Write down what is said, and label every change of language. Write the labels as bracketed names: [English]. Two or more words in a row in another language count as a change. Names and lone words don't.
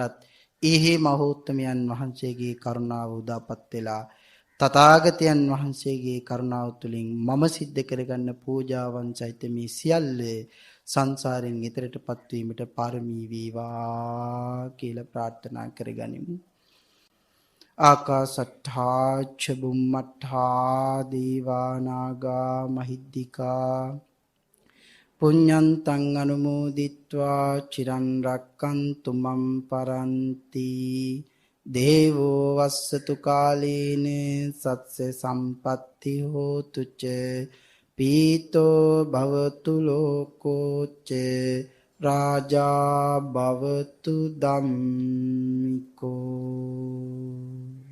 [Sinhala] මටත් ඒහි මහෝත්තමයන් වහන්සේගේ කරුණාව උදාපත් වෙලා තථාගතයන් වහන්සේගේ කරුණාව තුළින් මම සිද්ධ කරගන්න පූජාවන් සහිත මේ සියල්ල සංසාරයෙන් ඈතරටපත් වීමට පාරමී වේවා කියලා ප්‍රාර්ථනා කරගනිමු. [Pali] ආකාසට්ඨා ච බුම්මට්ඨා දේවා නාග මහිද්దికා පුඤ්ඤන්තං අනුමෝදිත්වා චිරන් රැක්කන්තු මම් පරන්ති දේවෝ වස්සතු කාලේන සත්ස සම්පatti හෝතු ච පීතෝ භවතු ලෝකෝ ච රාජා භවතු ධම්මිකෝ